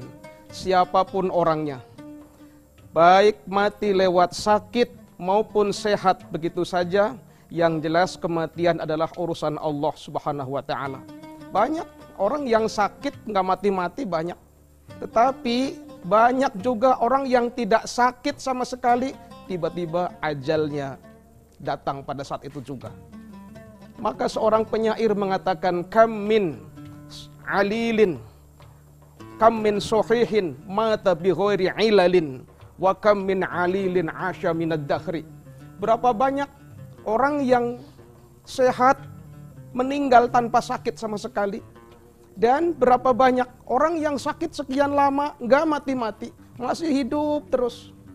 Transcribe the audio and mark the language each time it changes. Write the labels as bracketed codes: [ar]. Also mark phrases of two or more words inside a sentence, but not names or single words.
[id] Siapapun orangnya, baik mati lewat sakit maupun sehat begitu saja, yang jelas kematian adalah urusan Allah [ar] سبحانه وتعالى. [id] Banyak orang yang sakit nggak mati-mati, banyak. Tetapi banyak juga orang yang tidak sakit sama sekali, tiba-tiba ajalnya datang pada saat itu juga. Maka seorang penyair mengatakan, [ar] كم من عليل، كم من صحيح مات بغير علة، وكم من عليل عاش من الدهر. [id] Berapa banyak orang yang sehat meninggal tanpa sakit sama sekali, dan berapa banyak orang yang sakit sekian lama nggak mati-mati, masih hidup terus.